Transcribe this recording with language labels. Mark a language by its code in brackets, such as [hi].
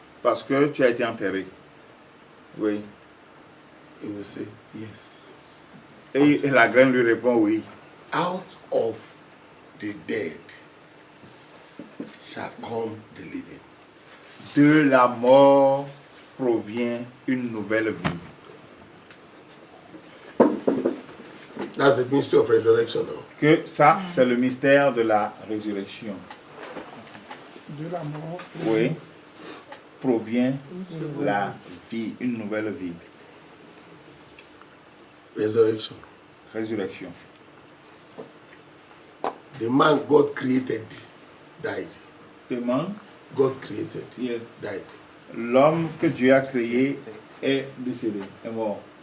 [fr] Parce que tu as été enterré. Oui. [en] He will say, yes. [fr] Et la graine lui répond oui. [en] Out of the dead shall come the living. [fr] De la mort provient une nouvelle vie. [en] That's the mystery of resurrection now. [fr] Que ça, c'est le mystère de la résurrection. De la mort. Oui. Provient la vie, une nouvelle vie. [en] Resurrection. [fr] Résurrection. [en] The man God created died. The man God created died. [fr] L'homme que Dieu a créé est décédé, est mort.